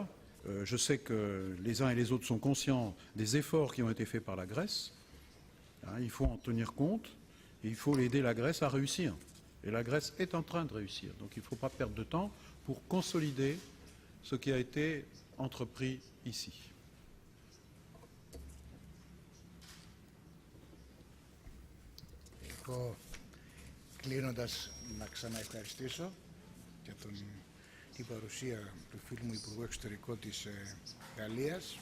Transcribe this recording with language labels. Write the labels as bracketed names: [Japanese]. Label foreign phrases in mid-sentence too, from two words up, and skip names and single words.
[French] Je sais que les uns et les autres sont conscients des efforts qui ont été faits par la Grèce, hein, il faut en tenir compte, et il faut aider la Grèce à réussir. Et la Grèce est en train de réussir, donc il ne faut pas perdre de temps pour consolider ce qui a été entrepris ici. [Greek] Εγώ κλείνοντας να ξαναευχαριστήσω για την παρουσία του φίλου μου Υπουργού Εξωτερικών της Γαλλίας.